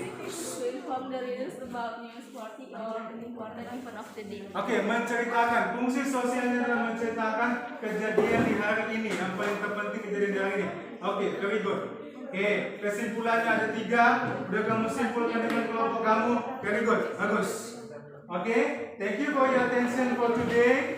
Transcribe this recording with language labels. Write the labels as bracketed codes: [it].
[en] To inform the readers about newsworthy or important event of the day. [id] Oke, menceritakan. Fungsi sosialnya adalah menceritakan kejadian di hari ini, yang paling terpenting kejadian di hari ini. Oke, [en] very good. [id] Oke, kesimpulannya ada 3. Udah kamu simpulkan dengan kelompok kamu. [en] Very good, bagus. Oke, thank you for your attention for today.